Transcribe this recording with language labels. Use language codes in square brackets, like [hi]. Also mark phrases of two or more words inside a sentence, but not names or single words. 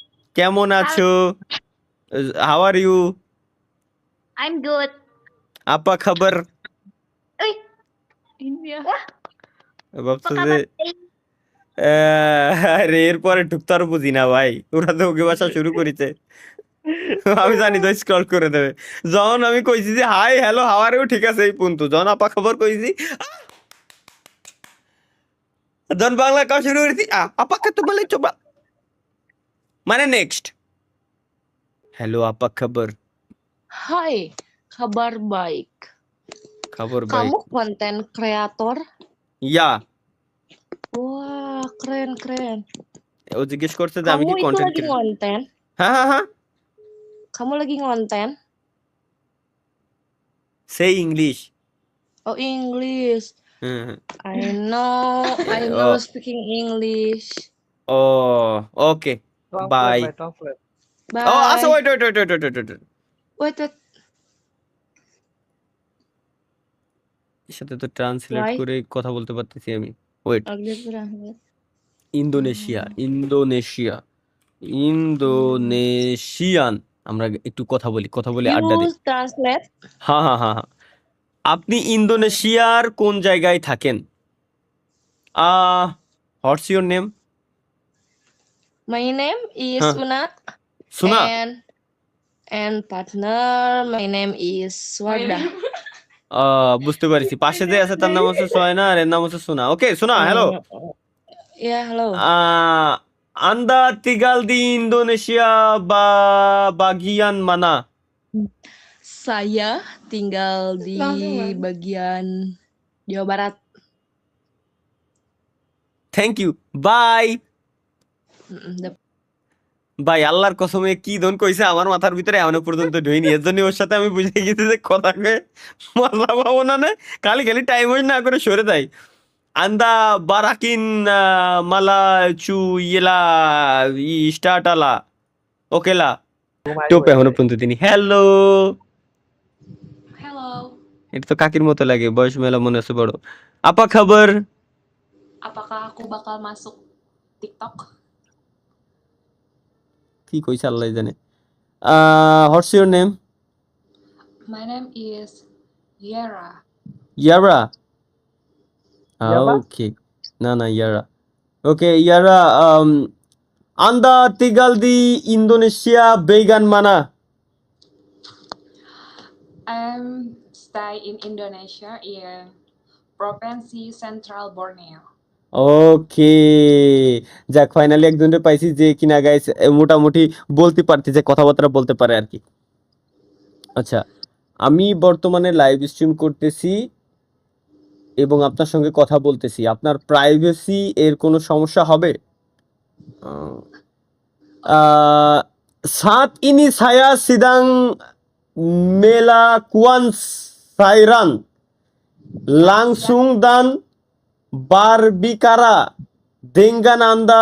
[bn] কেমন Hal- আছো? [en] how are you? I'm good. [id] apa kabar? Uy, ini ya. Wah, apa [bn] ভাবছো যে [id] kabar? [bn] আরে এরপরে ঢুকতে আর বুঝি না ভাই, ওরা তো ওকে ভাষা শুরু করেছে। আমি জানি তো স্ক্রল করে দেবে। যখন আমি কইছি যে [en] hi hello how are you, [bn] ঠিক আছে এই পর্যন্ত। যখন [id] apa kabar [bn] কইছি, যখন বাংলা কাজ শুরু করেছি আপাকে তো বলে চোবা, মানে নেক্সট। [id] হ্যালো apa kabar? Hai, kabar baik. kabar baik? Kamu konten kreator? [en] ইয়া। [id] Wah, keren. [bn] ও জিজ্ঞেস করছে যে আমি [id] Kamu [bn] কি [id] itu [bn] কন্টেন্ট [id] lagi [bn] ক্রিয়েটর? [id] ngonten? [bn] হ্যাঁ হ্যাঁ হ্যাঁ, [id] Kamu lagi ngonten? [bn] সেই ইংলিশ। [en] Oh, English. [bn] হ্যাঁ হ্যাঁ। [en] I know [bn] ও [en] speaking English. [bn] ও ওকে বাই। [en] Translate. [bn] ও আচ্ছা, [en] Bye. wait wait wait wait wait wait, Wait. [bn] এর সাথে তো ট্রান্সলেট [en] Why? [bn] করে কথা বলতে পারতেছি আমি। ওয়েট, [id] Ugly banget. [bn] ইন্দোনেশিয়া ইন্দোনেশিয়া ইন্দোনেশিয়ান। আমরা একটু কথা বলি আড্ডা দিই। [en] You translate? [bn] হ্যাঁ হ্যাঁ হ্যাঁ হ্যাঁ। আপনি ইন্দোনেশিয়ার কোন জায়গায় থাকেন? [en] what's your name? My name is [bn] হ্যাঁ, [en] Una [bn] শোনা। [en] and partner. My name is Wardah. [bn] বুঝতে পারছি, পাশে যে আছে তার নাম হচ্ছে সয়না আর এর নাম হচ্ছে সোনা। ওকে সোনা, হ্যালো। [en] Yeah, hello. [id] Anda tinggal di Indonesia bagian mana? Saya tinggal di bagian Jawa Barat. [en] thank you, bye. Mm-mm, [bn] ভাই আল্লাহর কসমে কি দন কইছে আমার মাথার ভিতরে এখনো পর্যন্ত ঢুইনি। এর জন্য ওর সাথে আমি বুঝে গেছি যে কথা কয়ে মজা পাবো না। খালি খালি [en] time waste [bn] না করে সরে যাই। আন্দা বারাকিন মালা চু ইয়েলা স্টার্টালা ওকেলা টোপ এখনো পর্যন্ত তিনি হ্যালো। [en] Hello. [bn] এটা তো কাকির মতো লাগে, বয়স মেলা মনে আছে বড়। [id] আপা খবর? Apakah aku bakal masuk TikTok? [bn] কি কইছে আল্লাহ জানে। [en] what's your name? My name is Yara. [bn] ইয়ারা? [en] Yara? [id] ওকে, না ইয়ারা। ওকে ইয়ারা, আন্দা tinggal di Indonesia bagian mana? [en] I'm stay in Indonesia in Provinsi Central Borneo. [bn] ওকে, যাক ফাইনালি একজনের পাইছি যে কিনা গাইস মোটামুটি বলতে পারতেছে, কথাবার্তা বলতে পারে আর কি। আচ্ছা, আমি বর্তমানে [en] live stream [bn] করতেছি এবং আপনার সঙ্গে কথা বলতেছি। আপনার প্রাইভেসি এর কোনো সমস্যা হবে? [id] saat ini saya sedang melakukan siaran langsung dan berbicara dengan Anda.